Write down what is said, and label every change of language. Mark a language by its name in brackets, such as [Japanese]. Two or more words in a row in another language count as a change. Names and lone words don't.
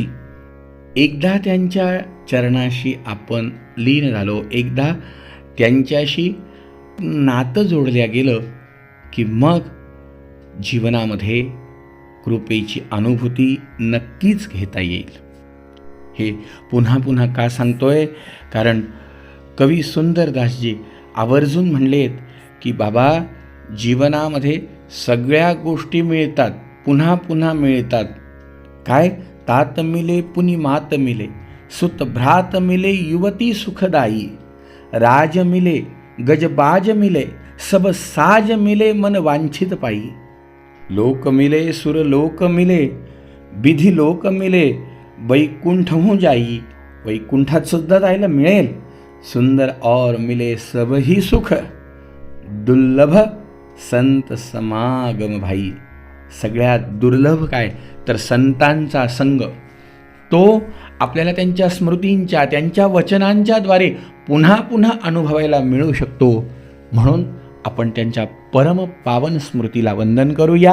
[Marathi] एकदा त्यांच्या चरणाशी आपण लीन झालो, एकदा त्यांच्याशी नातं जोडल्या गेलं की मग जीवनामध्ये कृपेची अनुभूती नक्कीच घेता येईल. हे पुन्हा पुन्हा का सांगतोय? कारण कवी सुंदरदासजी आवर्जून म्हणलेत की बाबा, जीवनामध्ये सगळ्या गोष्टी मिळतात, पुन्हा पुन्हा मिळतात. काय? [Hindi] तात मिले पुनि मात मिले, सुत भ्रात मिले युवती सुखदाई, राज मिले गजबाज मिले, सब साज मिले मन वांछित पाई, लोक मिले सुर लोक मिले, विधी लोक मिले वैकुंठ हूँ जाई. [Marathi] वैकुंठात सुद्धा जायला मिळेल. [Hindi] सुंदर और मिले सब ही सुख, दुर्लभ संत समागम भाई. [Marathi] सगळ्यात दुर्लभ काय तर संतांचा संग. तो आपल्याला त्यांच्या स्मृतींच्या, त्यांच्या वचनांच्याद्वारे पुन्हा पुन्हा अनुभवायला मिळू शकतो. म्हणून आपण त्यांच्या परम पावन स्मृतीला वंदन करूया.